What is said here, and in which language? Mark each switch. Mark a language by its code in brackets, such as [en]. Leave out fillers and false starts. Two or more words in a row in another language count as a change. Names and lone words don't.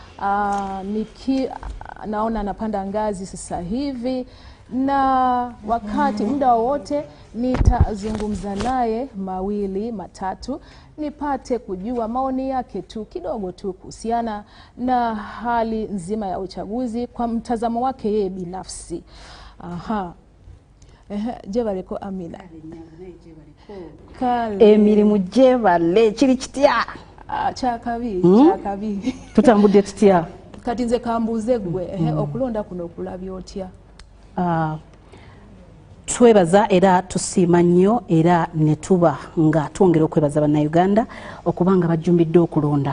[sw] Naona anapanda ngazi sasa hivi, na wakati muda wowote nitazungumza naye mawili matatu nipate kujua maoni yake tu kidogo tu kuhusiana na hali nzima ya uchaguzi kwa mtazamo wake yeye binafsi. [lg] Jebaleko Amina. Emirimu jebale kiri kitya? Chakabi. Tutambudde tutya? Kati nze kambuze gwe okulonda kuno okulabya otya? Twebaza era tusiima nnyo era ne tuba nga twongera okwebaza bannayuganda okubanga bajjumbidde okulonda.